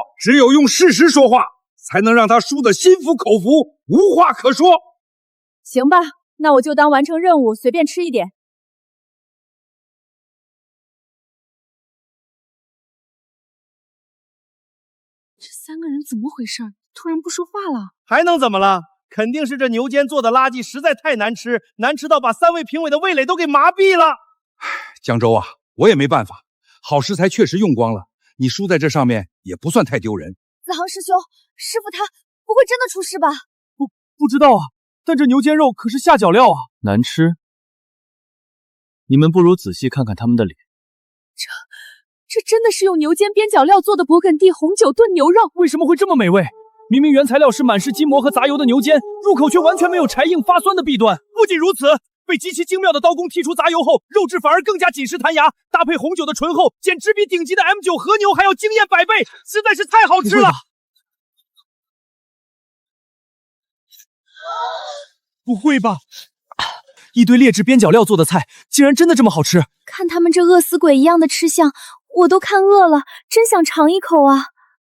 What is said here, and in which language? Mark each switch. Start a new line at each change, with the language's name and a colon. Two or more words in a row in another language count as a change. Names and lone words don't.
Chinese: 只有用事實說話，才能讓他輸得心服口服，無話可說。行吧，那我就當完成任務，隨便吃一點。這3 個人怎麼回事？突然不說話了？還能怎麼了？肯定是這牛肩做的垃圾實在太難吃，難吃到把3位評委的味蕾都給麻痹了。江州啊，我也沒辦法，好食材確實用光了，你輸在這上面也不算太丟人。子航師兄，師傅他不會真的出事吧？不知道啊，但這牛肩肉可是下腳料啊，難吃。你們不如仔細看看他們的臉。這真的是用牛肩邊角料做的勃艮第紅酒燉牛肉，為什麼會這麼美味？明明原材料是滿是筋膜和雜油的牛肩，入口卻完全沒有柴硬發酸的弊端。不僅如此，被極其精妙的刀工剔除雜油後，肉質反而更加緊實彈牙，搭配紅酒的醇厚，簡直比頂級的 M9 和牛還要驚豔100倍，實在是太好吃了。不會吧？一堆劣質邊角料做的菜，竟然真的這麼好吃？看他們這餓死鬼一樣的吃相，我都看餓了，真想嘗一口啊！